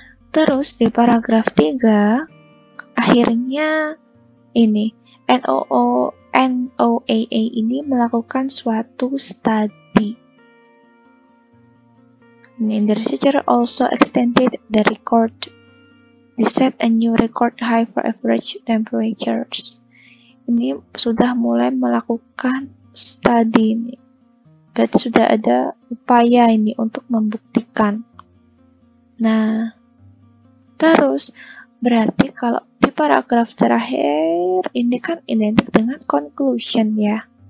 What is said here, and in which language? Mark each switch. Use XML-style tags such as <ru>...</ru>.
<id>Terus di paragraf 3 akhirnya ini NOAA ini melakukan suatu studi.</id> <en>The researcher also extended the record. They set a new record high for average temperatures.</en> <id>Ini sudah mulai melakukan studi ini. Berarti sudah ada upaya ini untuk membuktikan. Nah, terus berarti kalau di paragraf terakhir ini kan identik dengan conclusion ya.</id>